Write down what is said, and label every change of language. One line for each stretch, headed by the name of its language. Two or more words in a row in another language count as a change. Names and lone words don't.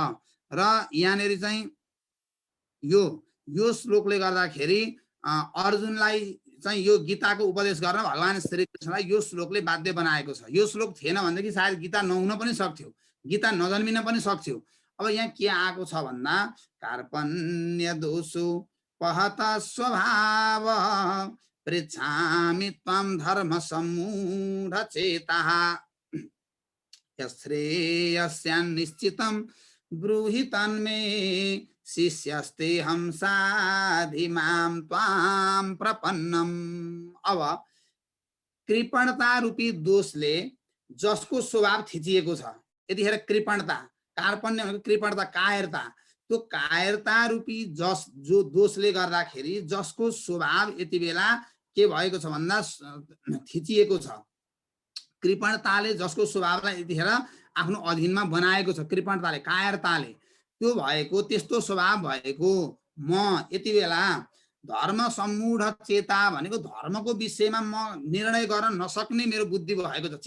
Nepali: र यहाँनिर चाहिँ यो श्लोकले गर्दाखेरि अर्जुनलाई चाहिँ यो गीताको उपदेश गर्न भगवान श्री कृष्णलाई यो श्लोकले बाध्य बनाएको छ। यो श्लोक थिएन भनेदेखि सायद गीता नहुन पनि सक्थ्यो, गीता नजन्मिन पनि सक्थ्यो। अब यहाँ के आएको छ भन्दा
Sanskrit: कार्पण्य दोषो पहत स्वभाव पृच्छामि त्वं धर्म सम्मूढ चेतः यश्रेयस्यान्निश्चितं ब्रूहि तन्मे शिष्यस्ते हम साधिमां त्वां प्रपन्नम।
Nepali: अब कृपणता रूपी दोषले जसको स्वभाव थिचिएको छ, यतिखेर कृपणता, कार्पण्य भनेको कृपणता, कायरता, त्यो कायरता रूपी जो दोषले गर्दाखेरि जसको स्वभाव यति बेला के भएको छ भन्दा थिचिएको छ, कृपणताले जसको स्वभावलाई यतिखेर आफ्नो अधीनमा बनाएको छ, कृपणताले कायरताले त्यो भएको त्यस्तो स्वभाव भएको म यति बेला धर्म सम्मूढ चेता भनेको धर्मको विषयमा म निर्णय गर्न नसक्ने मेरो बुद्धि भएको छ।